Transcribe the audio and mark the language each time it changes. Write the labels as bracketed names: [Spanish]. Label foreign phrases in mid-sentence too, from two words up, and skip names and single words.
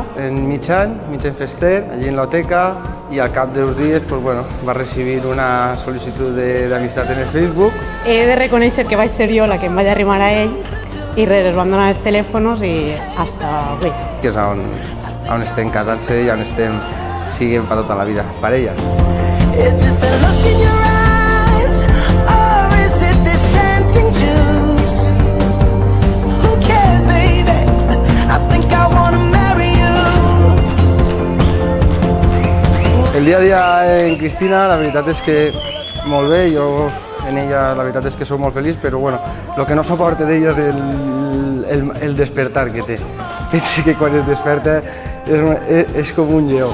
[Catalan] En mig any fester, allí en l'Oteca, i al cap d'uns dies va recibir una sol·licitud d'amistat en el Facebook. He de reconèixer que vaig ser jo la que em vaig arrimar a ell i res, vam donar els telèfons i hasta avui. Que és on estem casant-se i on estem siguent per tota la vida, parella. [English] Is it the look in your eyes, or is it this dancing juice? Who cares, baby? I think I wanna marry you. [Catalan] El dia a dia en Cristina, la veritat és que molt bé, jo en ella la veritat és que soc molt feliç, però el que no suporta d'ella és el despertar que té. Pensi que quan es desperta és com un lleó.